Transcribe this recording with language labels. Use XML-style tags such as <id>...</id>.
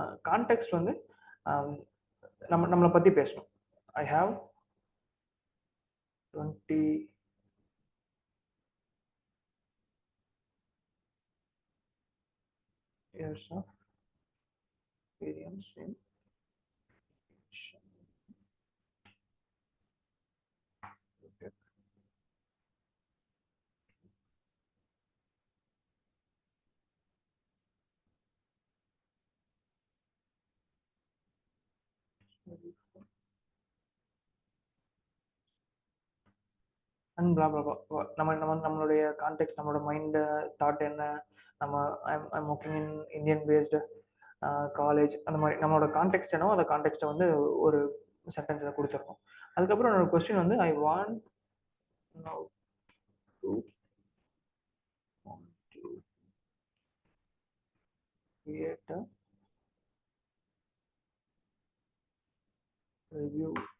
<ta>Context வந்து நம்மளை பத்தி பேசணும்.</ta> <en>I have 20 years of experience in and blah blah blah.</en> <ta>நம்மளுடைய கான்டெக்ட், நம்மளோட மைண்ட் தாட் என்ன, நம்ம</ta> <en>I'm working in Indian based college,</en> <ta>அந்த மாதிரி நம்மளோட கான்டெக்ட் என்னவோ அந்த கான்டெக்ட்டை வந்து ஒரு சென்டென்ஸில் கொடுத்துருக்கோம். அதுக்கப்புறம் என்னோட கொஸ்டின் வந்து</ta> <en>I want now to create a review.</en>